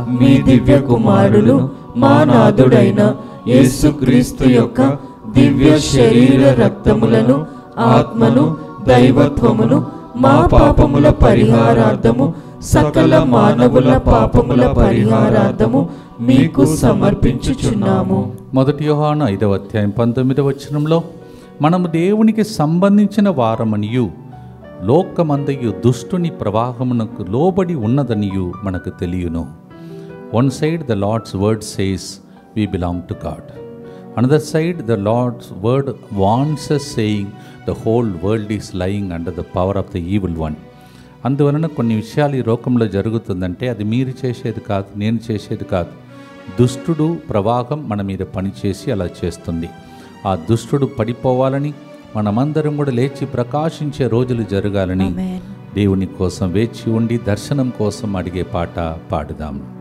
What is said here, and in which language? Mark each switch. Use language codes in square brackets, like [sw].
[te] మీ దివ్య కుమారులు మా నాథుడైన యేసుక్రీస్తు యొక్క దివ్య శరీర రక్తములను ఆత్మను దైవత్వమును మా పాపముల పరిహారార్థము సకల మానవుల పాపముల పరిహారార్థము మీకు సమర్పించుచున్నాము. 1 యోహాను 5వ అధ్యాయం 19వ వచనంలో మనము దేవునికి సంబంధించిన వారమనియు లోకమందయు దుష్టుని ప్రవాహమునకు లోబడి ఉన్నదనియు మనకు తెలియను. [en] One side the Lord's word says we belong to God. Another side the Lord's word warns us saying the whole world is lying under the power of the evil one. [te] అందువలన కొన్ని విషయాలు ఈ లోకంలో జరుగుతుందంటే అది మీరు చేసేది కాదు, నేను చేసేది కాదు. దుష్టుడు ప్రవాహం మన మీద పనిచేసి అలా చేస్తుంది. ఆ దుష్టుడు పడిపోవాలని మనమందరం కూడా లేచి ప్రకాశించే రోజులు జరగాలని దేవుని కోసం వేచి ఉండి దర్శనం కోసం అడిగే పాట పాడుదాం.